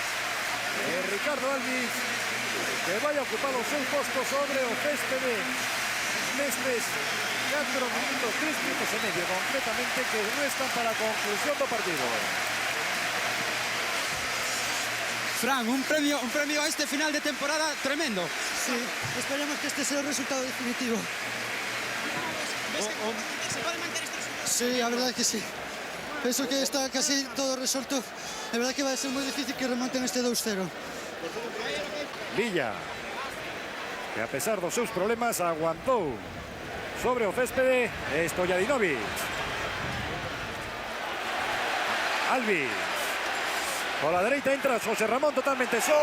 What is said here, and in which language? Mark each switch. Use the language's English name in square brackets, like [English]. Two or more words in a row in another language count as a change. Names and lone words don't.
[Galician] Ricardo Alvis, que vai a ocupar o seu posto sobre o céspede nestes 4 minutos, 3 minutos e medio concretamente, que restan para a conclusión do partido. Fran, un premio a este final de temporada tremendo. [Spanish] Sí, esperemos que este sea el resultado definitivo. ¿Ves que se puede mantener este resultado? Sí, la verdad que sí. Pienso que está casi todo resuelto. La verdad que va a ser muy difícil que remonten este 2-0. [Galician] Villa, que a pesar dos seus problemas aguantou sobre o céspede. Stojadinovic. Alvis. Por la dereita entra José Ramón totalmente solo.